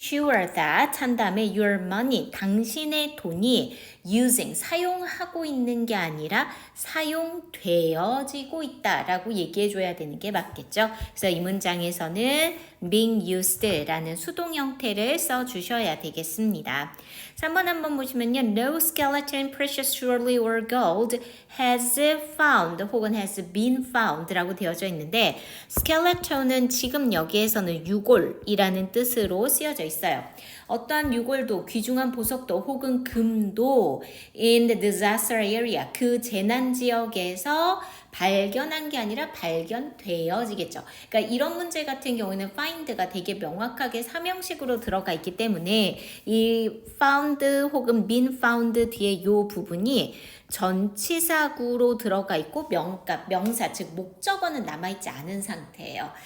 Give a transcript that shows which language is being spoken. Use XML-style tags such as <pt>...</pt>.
<ko>sure that 한 다음에 your money, 당신의 돈이 using, 사용하고 있는 게 아니라 사용되어지고 있다라고 얘기해줘야 되는 게 맞겠죠. 그래서 이 문장에서는 being used라는 수동 형태를 써주셔야 되겠습니다. 3번 한번 보시면요.</ko> <en>No skeleton, precious jewelry or gold has found</en> <ko>혹은 has been found 라고 되어져 있는데 skeleton은 지금 여기에서는 유골이라는 뜻으로 쓰여져 있어요. 어떠한 유골도 귀중한 보석도 혹은 금도 in the disaster area 그 재난 지역에서 발견한 게 아니라 발견되어지겠죠. 그러니까 이런 문제 같은 경우에는 find가 되게 명확하게 사명식으로 들어가 있기 때문에 이 found 혹은 been found 뒤에 이 부분이 전치사구로 들어가 있고 명사 즉 목적어는 남아있지 않은 상태예요.</ko>